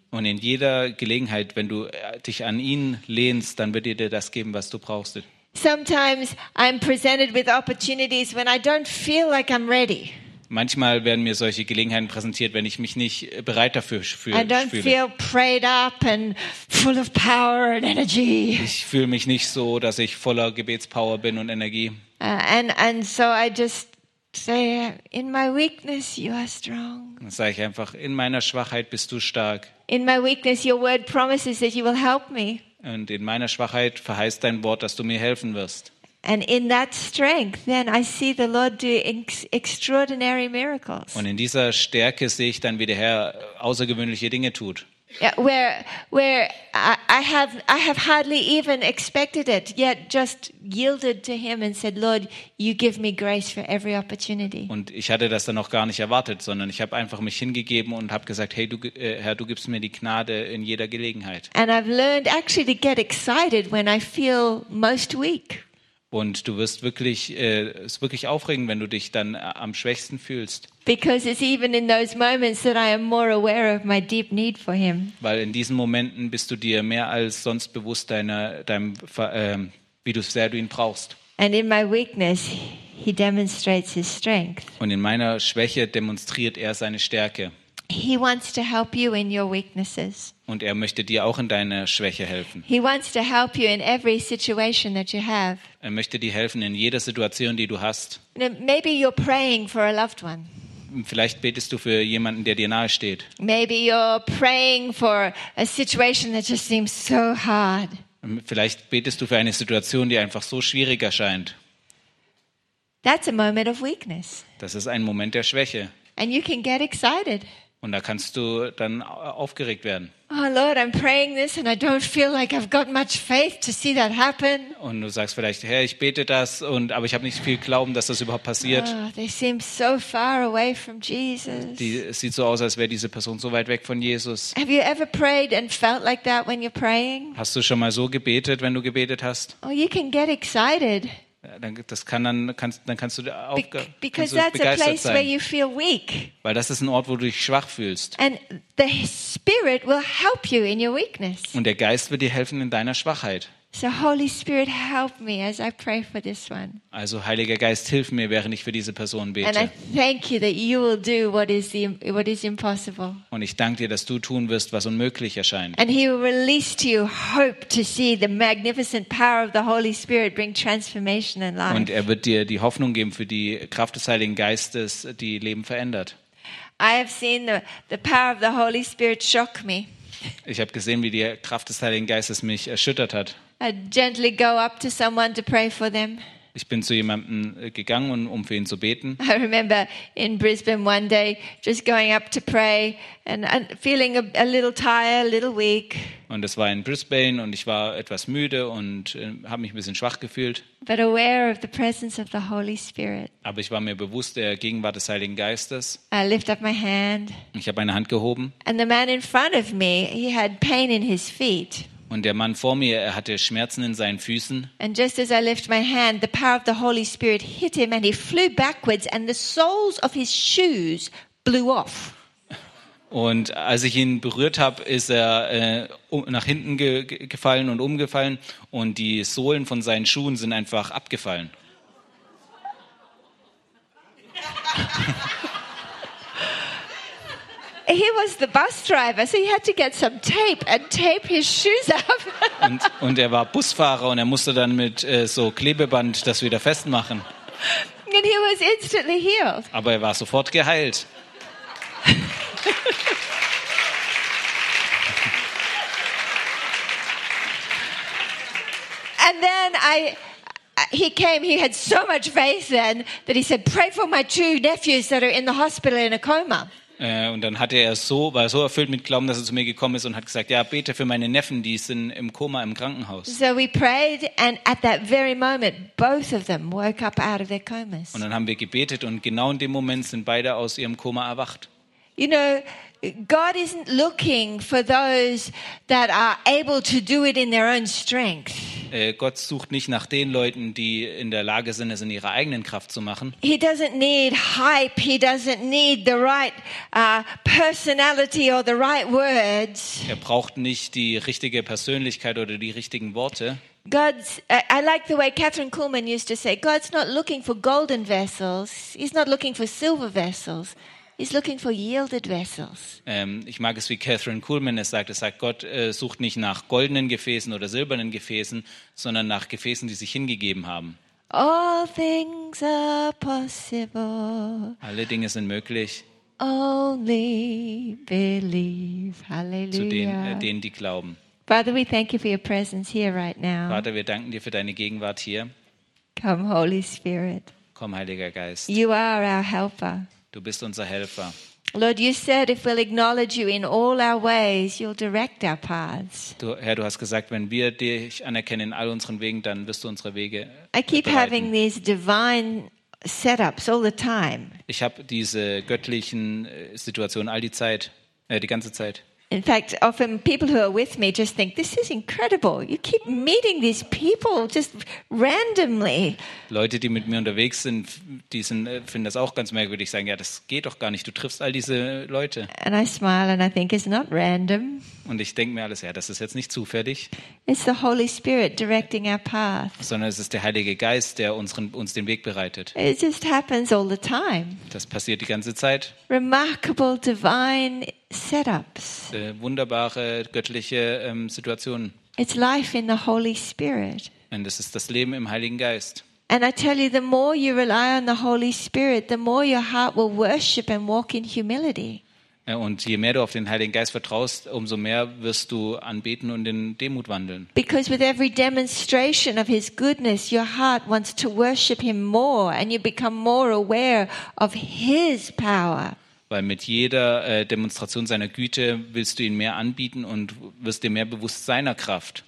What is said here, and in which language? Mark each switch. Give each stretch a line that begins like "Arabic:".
German: Und in jeder Gelegenheit, wenn du dich an ihn lehnst, dann wird er dir das geben, was du brauchst.
English: Sometimes I'm presented with opportunities when I don't feel like I'm ready.
German: Manchmal werden mir solche Gelegenheiten präsentiert, wenn ich mich nicht bereit dafür fühle.
English: I don't feel prayed up and full of power and energy.
German: Ich fühle mich nicht so, dass ich voller Gebetspower bin und Energie.
English: And so I just say, in my weakness you are strong.
German: Dann sage ich einfach, in meiner Schwachheit bist du stark.
English: In my weakness your word promises that you will help me.
German: Und in meiner Schwachheit verheißt dein Wort, dass du mir helfen wirst.
English: And in that strength then I see the Lord do extraordinary miracles.
German: Und in dieser Stärke sehe ich dann, wie der Herr außergewöhnliche Dinge tut.
English: Yeah, where I have hardly even expected it, yet just yielded to him and said, Lord, you give me grace for every opportunity.
German: Und ich hatte das dann noch gar nicht erwartet, sondern ich habe einfach mich hingegeben und habe gesagt, hey, du gibst mir die Gnade in jeder Gelegenheit.
English: And I've learned actually to get excited when I feel most weak.
German: Und du wirst wirklich es ist wirklich aufregend, wenn du dich dann am schwächsten fühlst.
English: Because it's even in those moments that I am more aware of my deep need for him.
German: Weil in diesen Momenten bist du dir mehr als sonst bewusst wie sehr du ihn brauchst.
English: And in my weakness he demonstrates his strength.
German: Und in meiner Schwäche demonstriert er seine Stärke.
English: He wants to help you in your weaknesses.
German: Und er möchte dir auch in deiner Schwäche helfen.
English: He wants to help you in every situation that you have.
German: Er möchte dir helfen in jeder Situation, die du hast.
English: Maybe you're praying for a loved one.
German: Vielleicht betest du für jemanden, der dir nahe steht.
English: Maybe you're praying for a situation that just seems so hard.
German: Vielleicht betest du für eine Situation, die einfach so schwierig erscheint.
English: That's a moment of weakness.
German: Das ist ein Moment der Schwäche.
English: And you can get excited.
German: Und da kannst du dann aufgeregt werden.
English: Oh Lord, I'm praying this and I don't feel like I've got much faith to see that happen.
German: Und du sagst vielleicht, Herr, ich bete das und aber ich habe nicht viel Glauben, dass das überhaupt passiert.
English: Oh, they seem so far away from Jesus.
German: Die sieht so aus, als wäre diese Person so weit weg von Jesus.
English: Have you ever prayed and felt like that when you're praying?
German: Hast du schon mal so gebetet, wenn du gebetet hast?
English: Oh, you can get excited.
German: Dann kannst du begeistert sein. Place
English: where you feel weak.
German: Weil das ist ein Ort, wo du dich schwach fühlst.
English: And the Spirit will help you in your weakness.
German: Und der Geist wird dir helfen in deiner Schwachheit.
English: So Holy Spirit, help me as I pray for this one.
German: Also Heiliger Geist, hilf mir, während ich für diese Person bete.
English: And I thank you that you will do what is impossible.
German: Und ich danke dir, dass du tun wirst, was unmöglich erscheint.
English: And he will release to you hope to see the magnificent power of the Holy Spirit bring transformation and life.
German: Und er wird dir die Hoffnung geben für die Kraft des Heiligen Geistes, die Leben verändert.
English: I have seen the power of the Holy Spirit shock me.
German: Ich habe gesehen, wie die Kraft des Heiligen Geistes mich erschüttert hat.
English: I gently go up to someone to pray for them.
German: Ich bin zu jemandem gegangen, um für ihn zu beten.
English: I remember in Brisbane one day just going up to pray and feeling a little tired, a little weak.
German: Und es war in Brisbane und ich war etwas müde und habe mich ein bisschen schwach gefühlt.
English: But aware of the presence of the Holy Spirit.
German: Aber ich war mir bewusst der Gegenwart des Heiligen Geistes.
English: I lift up my hand.
German: Ich habe meine Hand gehoben.
English: And the man in front of me, he had pain in his feet.
German: Und der Mann vor mir, er hatte Schmerzen in seinen Füßen.
English: And just as I lift my hand, the power of the Holy Spirit hit him and he flew backwards and the soles of his shoes blew off.
German: Und als ich ihn berührt habe, ist er nach hinten gefallen und umgefallen und die Sohlen von seinen Schuhen sind einfach abgefallen.
English: he was the bus driver, so he had to get some tape and tape his shoes up.
German: Und er war Busfahrer und er musste dann mit so Klebeband das wieder festmachen.
English: And he was instantly healed.
German: Aber er war sofort geheilt.
English: And then he came, he had so much faith then that he said, pray for my two nephews that are in the hospital in a coma.
German: Und dann hatte er so, war so erfüllt mit Glauben, dass er zu mir gekommen ist und hat gesagt, ja, bete für meine Neffen, die sind im Koma im Krankenhaus.
English: So we prayed and at that very moment both of them woke up out of their comas.
German: Und dann haben wir gebetet und genau in dem Moment sind beide aus ihrem Koma erwacht.
English: You know, God isn't looking for those that are able to do it in their own strength.
German: Gott sucht nicht nach den Leuten, die in der Lage sind, es in ihrer eigenen Kraft zu machen.
English: He doesn't need hype, he doesn't need the right personality or the right words.
German: Er braucht nicht die richtige Persönlichkeit oder die richtigen Worte.
English: I like the way Catherine Kuhlman used to say, God's not looking for golden vessels, he's not looking for silver vessels. He's looking for yielded vessels.
German: Ich mag es, wie Catherine Kuhlman es sagt. Es sagt, Gott sucht nicht nach goldenen Gefäßen oder silbernen Gefäßen, sondern nach Gefäßen, die sich hingegeben haben.
English: All things are possible.
German: Alle Dinge sind möglich.
English: Only believe. Hallelujah.
German: Zu denen, die glauben.
English: Father, we thank you for your presence here right now.
German: Vater, wir danken dir für deine Gegenwart hier.
English: Come, Holy Spirit.
German: Komm, Heiliger Geist.
English: You are our helper.
German: Du bist unser Helfer.
English: Lord, you said if we'll acknowledge you in all our ways, you'll direct our paths.
German: Herr, du hast gesagt, wenn wir dich anerkennen in all unseren Wegen, dann wirst du unsere Wege bereiten.
English: I keep having these divine setups all the time.
German: Ich habe diese göttlichen Situationen all die Zeit, die ganze Zeit.
English: In fact, often people who are with me just think, this is incredible. You keep meeting these people just randomly.
German: Leute, die mit mir unterwegs sind, die sind, finden das auch ganz merkwürdig. Sagen, ja, das geht doch gar nicht. Du triffst all diese Leute.
English: And I smile and I think, it's not random.
German: Und ich denke mir alles, ja, das ist jetzt nicht zufällig.
English: It's the Holy Spirit directing our path.
German: Sondern es ist der Heilige Geist, der uns den Weg bereitet.
English: It just happens all the time.
German: Das passiert die ganze Zeit.
English: Remarkable divine setups.
German: Wunderbare göttliche Situationen.
English: It's life in the Holy Spirit.
German: Und es ist das Leben im Heiligen Geist.
English: And I tell you, the more you rely on the Holy Spirit, the more your heart will worship and walk in humility.
German: Und je mehr du auf den Heiligen Geist vertraust, umso mehr wirst du anbeten und in Demut wandeln.
English: Because with every demonstration of his goodness, your heart wants to worship him more and you become more aware of his power.
German: Weil mit jeder Demonstration seiner Güte willst du ihn mehr anbieten und wirst dir mehr bewusst seiner Kraft.